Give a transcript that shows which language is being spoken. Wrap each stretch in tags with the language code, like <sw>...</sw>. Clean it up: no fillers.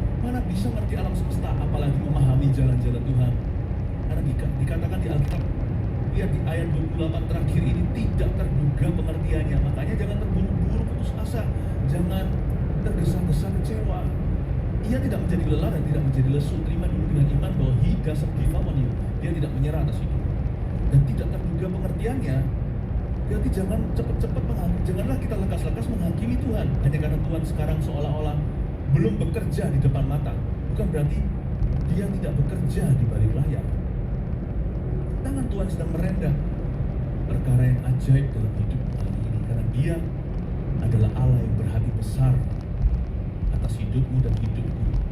<id>Mana bisa ngerti alam semesta, apalagi memahami jalan-jalan Tuhan. Karena dikatakan di Alkitab, lihat di ayat 28 terakhir ini, tidak terduga pengertiannya. Makanya jangan terburu-buru putus asa, jangan tergesa-gesa kecewa. Ia tidak menjadi lelah dan tidak menjadi lesu. Terima dulu dengan iman bahwa</id> <en>He doesn't give up on you.</en> <id>Dia tidak menyerah atas hidup. Dan tidak terduga pengertiannya, berarti jangan cepat-cepat janganlah kita lekas-lekas menghakimi Tuhan hanya karena Tuhan sekarang seolah-olah belum bekerja di depan mata. Bukan berarti Dia tidak bekerja di balik layar. Tangan Tuhan sedang merendah perkara yang ajaib dalam hidup kali ini, karena Dia adalah Allah yang berhati besar atas hidupmu dan hidupku.</id>